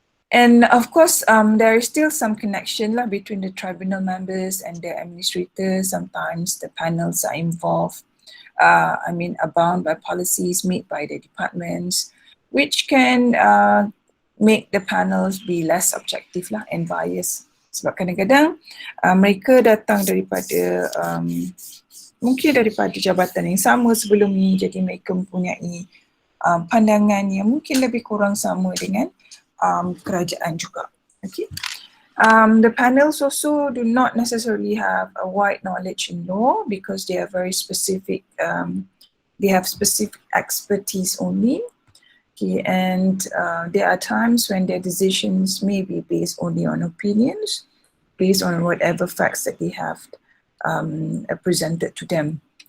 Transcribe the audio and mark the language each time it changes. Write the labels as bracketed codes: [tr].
[en] And of course, there is still some connection lah between the tribunal members and the administrators. Sometimes the panels are involved, are bound by policies made by the departments, which can make the panels be less objective lah and biased. [ms] Sebab kadang-kadang mereka datang daripada mungkin daripada jabatan yang sama sebelum ni, jadi mereka mempunyai pandangan yang mungkin lebih kurang sama dengan kerajaan juga. [en] Okay. The panels also do not necessarily have a wide knowledge in law because they are very specific. They have specific expertise only. Okay, and there are times when their decisions may be based only on opinions, based on whatever facts that they have presented to them.